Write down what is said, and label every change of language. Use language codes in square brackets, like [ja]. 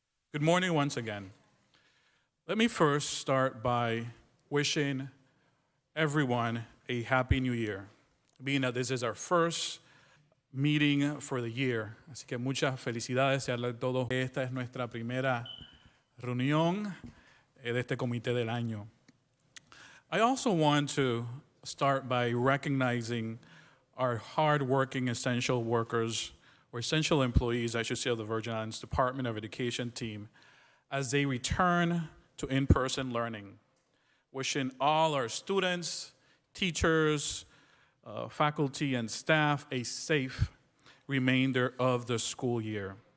[en] Good morning once again. Let me first start by wishing everyone a Happy New Year, being that this is our first meeting for the year. [es] Así que muchas felicidades a todos. Esta es nuestra primera reunión de este comité del año. [en] I also want to start by recognizing our hard-working essential workers, or essential employees, I should say, of the Virgin Islands Department of Education team as they return to in-person learning. Wishing all our students, teachers, faculty, and staff a safe remainder of the school year.